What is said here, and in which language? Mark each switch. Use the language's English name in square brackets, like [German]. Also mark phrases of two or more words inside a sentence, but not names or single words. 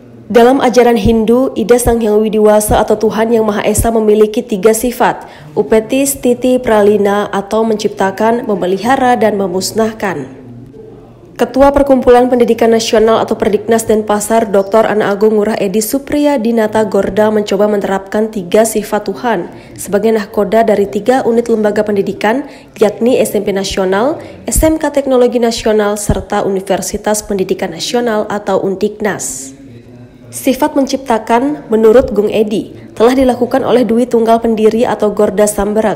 [Indonesian] Dalam ajaran Hindu, Ida Sang Hyang Widiwasa atau Tuhan Yang Maha Esa memiliki 3 sifat, upeti, stiti, pralina atau menciptakan, memelihara, dan memusnahkan. Ketua Perkumpulan Pendidikan Nasional atau Perdiknas Denpasar, Dr. Ana Agung Ngurah Edi Supriya Dinata Gorda mencoba menerapkan 3 sifat Tuhan sebagai nahkoda dari 3 unit lembaga pendidikan, yakni SMP Nasional, SMK Teknologi Nasional, serta Universitas Pendidikan Nasional atau Undiknas. Sifat menciptakan, menurut Gung Edi, telah dilakukan oleh Dwi Tunggal Pendiri atau Gorda Samberak.